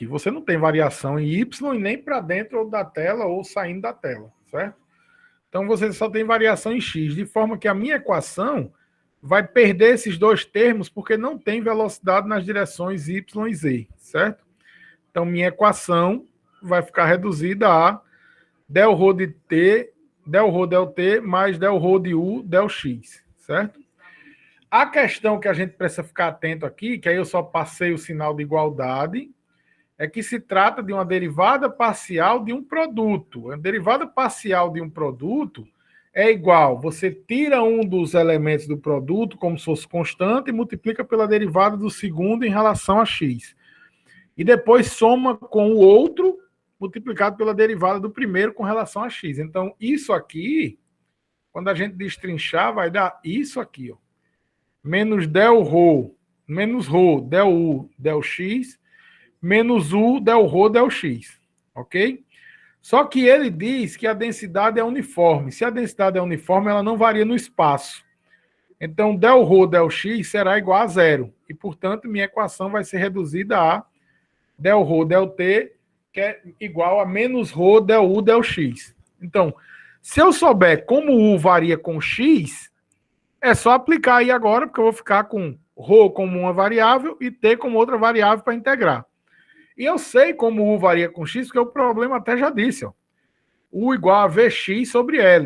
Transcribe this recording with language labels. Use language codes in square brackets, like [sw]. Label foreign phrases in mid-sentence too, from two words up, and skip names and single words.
[pt] Você não tem variação em Y e nem para dentro da tela ou saindo da tela, certo? Então você só tem variação em X, de forma que a minha equação vai perder esses dois termos porque não tem velocidade nas direções Y e Z, certo? Então minha equação vai ficar reduzida a del rho de T, del rho del T mais del rho de U del X, certo? A questão que a gente precisa ficar atento aqui, que aí eu só passei o sinal de igualdade, é que se trata de uma derivada parcial de um produto. A derivada parcial de um produto é igual, você tira um dos elementos do produto como se fosse constante e multiplica pela derivada do segundo em relação a x. E depois soma com o outro multiplicado pela derivada do primeiro com relação a x. Então, isso aqui, quando a gente destrinchar, vai dar isso aqui, ó. Menos del rho, menos rho, del u, del x, menos u, del rho, del x. Ok? Só que ele diz que a densidade é uniforme. Se a densidade é uniforme, ela não varia no espaço. Então, del rho, del x será igual a zero. E, portanto, minha equação vai ser reduzida a del rho, del t, que é igual a menos rho, del u, del x. Então, se eu souber como u varia com x, é só aplicar aí agora, porque eu vou ficar com ρ como uma variável e t como outra variável para integrar. E eu sei como u varia com x, porque o problema até já disse, ó. U igual a Vx sobre L.